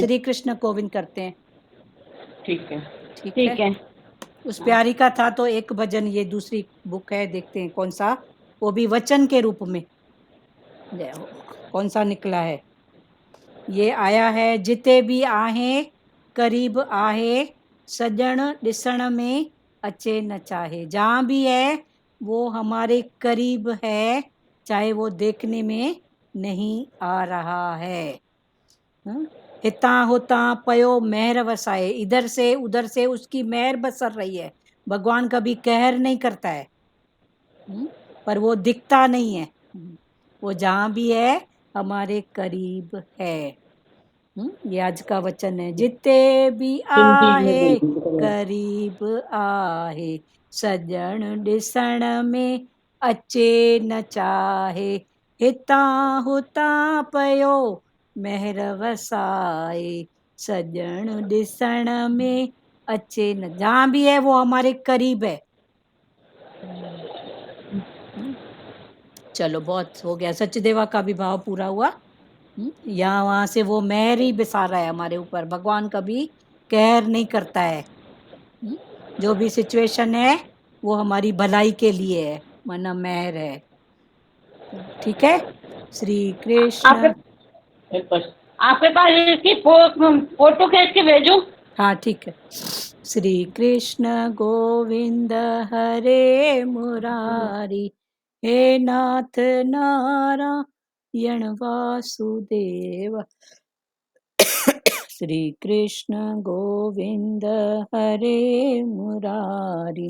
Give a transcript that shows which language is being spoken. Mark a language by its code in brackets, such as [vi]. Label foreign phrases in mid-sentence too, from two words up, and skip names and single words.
[hi] श्री कृष्ण गोविंद करते हैं। ठीक है, ठीक ठीक है। है। उस प्यारी का था तो एक भजन, ये दूसरी बुक है, देखते हैं कौन सा, वो भी वचन के रूप में। जय हो, कौन सा निकला है? ये आया है, [sd] जिते भी आहे करीब आहे, सजण ॾिसण में अचे न चाहे। [hi] जहाँ भी है वो हमारे करीब है, चाहे वो देखने में नहीं आ रहा है। [sd] हिता होता पयो मेहर वसाए, [hi] इधर से उधर से उसकी मेहर बसर रही है। भगवान कभी कहर नहीं करता है, पर वो दिखता नहीं है। वो जहाँ भी है हमारे करीब है। ये आज का वचन है। [sd] जिते भी आहे करीब आहे, सजण ॾिसण में अचे न चाहे। हिता हुता पयो मेहर वसाए, सजण ॾिसण में अचे न। [hi] जहाँ भी है वो हमारे करीब है। चलो बहुत हो गया, सचदेवा का भी भाव पूरा हुआ। यहाँ वहां से वो मेहर ही बिसार रहा है हमारे ऊपर। भगवान कभी कहर नहीं करता है। जो भी सिचुएशन है वो हमारी भलाई के लिए है, माना मेहर है। ठीक है। श्री कृष्ण। आपके पास इसकी फोटो खींच के भेजो। हाँ ठीक है। श्री कृष्ण गोविंद हरे मुरारी, हे नाथ नारायण वासुदेव। श्री कृष्ण गोविंद हरे मुरारी।